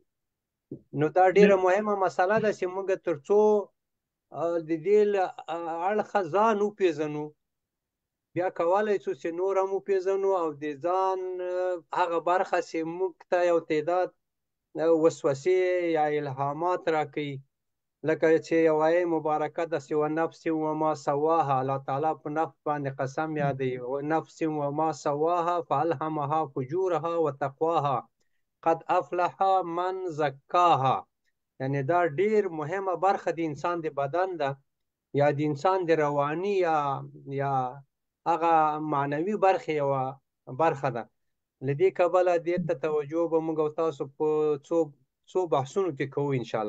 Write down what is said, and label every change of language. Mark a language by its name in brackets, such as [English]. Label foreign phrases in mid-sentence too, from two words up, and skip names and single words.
[Pashto] نو دا ډیره مهمه مسله ده چې موږ تر څو د دې اړخه ځان وپېژنو، بیا کولی شو چې نور هم وپېژنو او د ځان هغه برخه چې موږ ته یو تعداد وسوسې یا الهامات راکوي، لکه چې یو آیه مبارکه ده چې [Arabic] ونفس وما سواها، [Pashto] الله تعالی په نفس باندې قسم یادوي، [Arabic] ونفس وما سواها فالهمها فجورها وتقواها قد افلح من زکاها. [Pashto] یعنی دا ډیر مهمه برخه د انسان د بدن ده، یا د انسان د رواني یا هغه معنوي برخه یو برخه ده. لدې کبله دې ته توجه به موږ او تاسو په څو بحثونو کې کوو [Arabic] ان شاء الله.